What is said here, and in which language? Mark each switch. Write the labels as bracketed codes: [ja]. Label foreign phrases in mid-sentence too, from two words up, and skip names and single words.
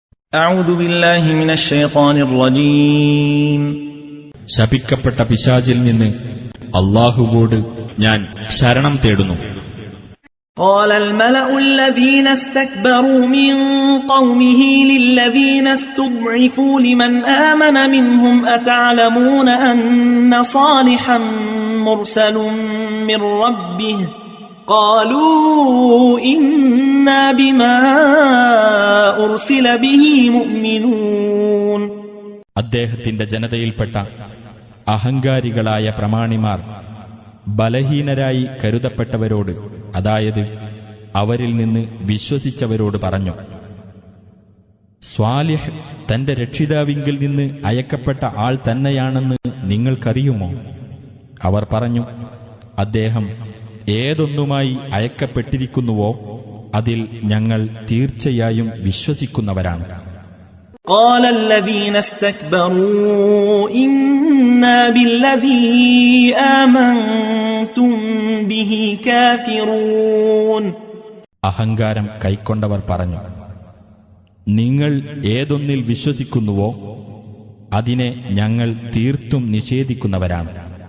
[ar] أعوذ بالله من الشيطان الرجيم [ml] ശപിക്കപ്പെട്ട പിശാചിൽ നിന്ന് അല്ലാഹുവോട് ഞാൻ ശരണം തേടുന്നു. [ar] قال الملأ الذين استكبروا من قومه للذين استضعفوا لمن آمن منهم أتعلمون أن صالحا مرسل من ربه قالوا إنا بما أرسل به مؤمنون. [ml] അദ്ദേഹത്തിന്റെ ജനതയിൽപ്പെട്ട അഹങ്കാരികളായ പ്രമാണിമാർ ബലഹീനരായി കരുതപ്പെട്ടവരോട്, അതായത് അവരിൽ നിന്ന് വിശ്വസിച്ചവരോട് പറഞ്ഞു, സ്വാലിഹ് തന്റെ രക്ഷിതാവിങ്കിൽ നിന്ന് അയക്കപ്പെട്ട ആൾ തന്നെയാണെന്ന് നിങ്ങൾക്കറിയുമോ? അവർ പറഞ്ഞു, അദ്ദേഹം ഏതൊന്നുമായി അയക്കപ്പെട്ടിരിക്കുന്നുവോ അതിൽ ഞങ്ങൾ തീർച്ചയായും വിശ്വസിക്കുന്നവരാണ്. [ar] قال الذين استكبروا إنا بالذي آمنتم به كافرون. [ml] അഹങ്കാരം കൈക്കൊണ്ടവർ പറഞ്ഞു, നിങ്ങൾ ഏതൊന്നിൽ വിശ്വസിക്കുന്നുവോ അതിനെ ഞങ്ങൾ തീർത്തും നിഷേധിക്കുന്നവരാണ്.